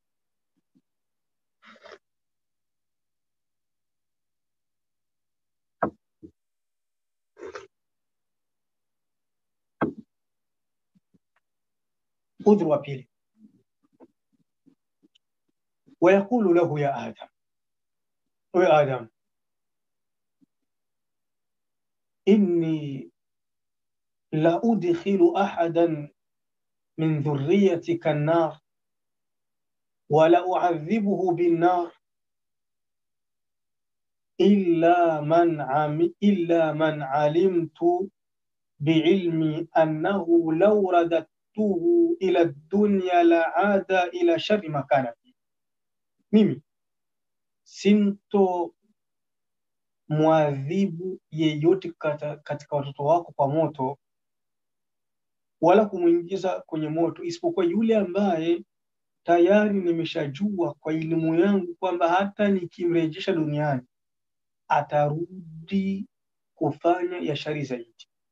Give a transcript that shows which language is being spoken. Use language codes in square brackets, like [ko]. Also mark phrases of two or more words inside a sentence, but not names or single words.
[sw] Udhuru wa pili, [ar] ويقول له يا آدم، يا آدم, إني لا أدخل أحدا من ذريتك النار ولا أعذبه بالنار إلا من علمت بعلمي أنه لو رددته إلى الدنيا لعاد إلى شر ما كان في. [sw] Mimi sinto muadhibu yeyote katika watoto wako kwa moto, wala kumuingiza kwenye moto, isipokuwa yule ambaye tayari nimeshajua kwa elimu yangu kwamba hata nikimrejesha duniani atarudi kufanya ya shari zaidi.